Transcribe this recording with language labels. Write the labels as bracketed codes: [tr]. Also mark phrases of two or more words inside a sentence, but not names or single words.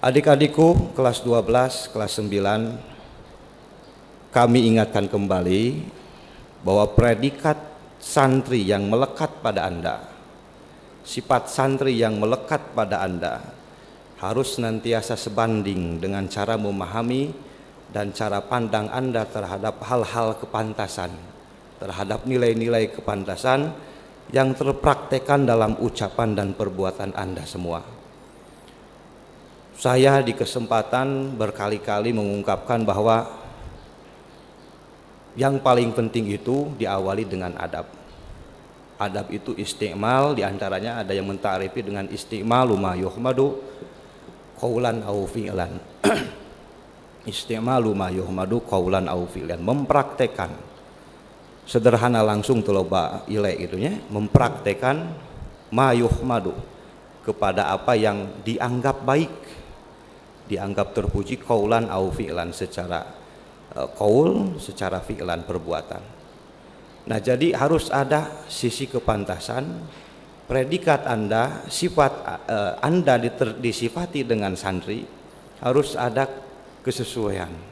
[id] Adik-adikku kelas 12, kelas 9, kami ingatkan kembali bahwa predikat santri yang melekat pada Anda, sifat santri yang melekat pada Anda harus senantiasa sebanding dengan cara memahami dan cara pandang Anda terhadap hal-hal kepantasan, terhadap nilai-nilai kepantasan yang terpraktekkan dalam ucapan dan perbuatan Anda semua. Saya di kesempatan berkali-kali mengungkapkan bahwa yang paling penting itu diawali dengan adab. Adab itu istimal, diantaranya ada yang menta'rifi dengan [ar] استعمال ما يحمد قولا أو فعلا. استعمال ما يحمد قولا أو فعلا, [id] mempraktekan sederhana langsung tuloba ile gitu ya, mempraktekan [ar] ما يحمد [id] kepada apa yang dianggap baik, dianggap terpuji, [ar] قولا أو فعلا, [id] secara qaul, secara fi'lan, perbuatan. Nah, jadi harus ada sisi kepantasan, predikat Anda, sifat Anda disifati dengan santri, harus ada kesesuaian.